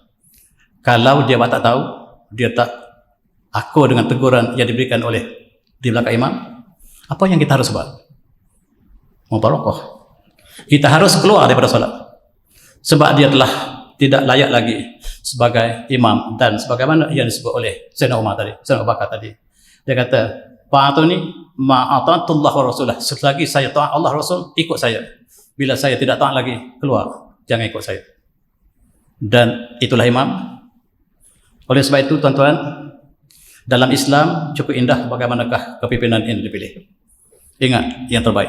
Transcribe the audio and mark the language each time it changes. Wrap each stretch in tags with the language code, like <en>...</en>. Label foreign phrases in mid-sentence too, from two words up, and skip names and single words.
<ms>Kalau dia tak tahu, dia tak akur dengan teguran yang diberikan oleh di belakang imam, apa yang kita harus buat? Mubarakah. Kita harus keluar daripada solat. Sebab dia telah tidak layak lagi sebagai imam, dan sebagaimana yang disebut oleh Sayyidina Umar tadi, Sayyidina Abu Bakar tadi. Dia kata,</ms> <ar>"فأطيعوني ما أطعت الله ورسوله."</ar> <ms>Selagi saya taat Allah Rasul, ikut saya. Bila saya tidak taat lagi, keluar, jangan ikut saya. Dan itulah imam. Oleh sebab itu, tuan-tuan, dalam Islam cukup indah bagaimanakah kepimpinan ini dipilih. Ingat, yang terbaik.</ms>